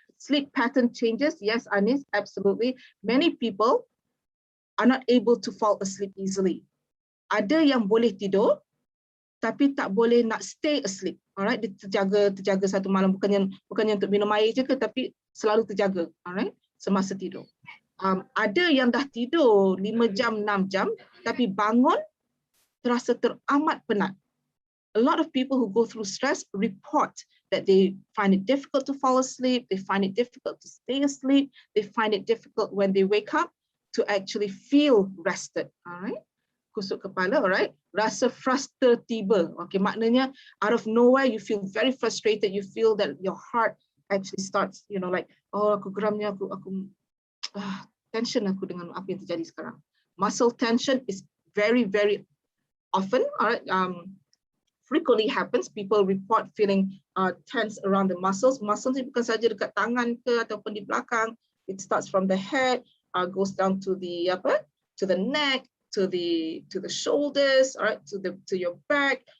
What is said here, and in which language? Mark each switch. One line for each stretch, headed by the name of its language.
English: Sleep pattern changes, yes, Anis, absolutely. Many people are not able to fall asleep easily.
Malay: Ada yang boleh tidur, tapi tak boleh nak
English: stay asleep.
Malay: Alright, dia terjaga satu malam, bukannya untuk minum air je ke, tapi selalu terjaga, alright, semasa tidur. Ada yang dah tidur 5 jam, 6 jam, tapi bangun terasa teramat penat.
English: A lot of people who go through stress report that they find it difficult to fall asleep, they find it difficult to stay asleep, they find it difficult when they wake up to actually feel rested, alright.
Malay: Kusut kepala,
English: alright.
Malay: Rasa frustra tiba.
English: Okay,
Malay: maknanya
English: out of nowhere you feel very frustrated. You feel that your heart actually starts, like,
Malay: oh, aku geramnya, aku tension aku dengan apa yang terjadi sekarang.
English: Muscle tension is very, very often, alright, frequently happens. People report feeling tense around the muscles.
Malay: Muscles bukan saja dekat tangan ke ataupun di belakang.
English: It starts from the head, goes down to the neck, to the shoulders, all right, to your back.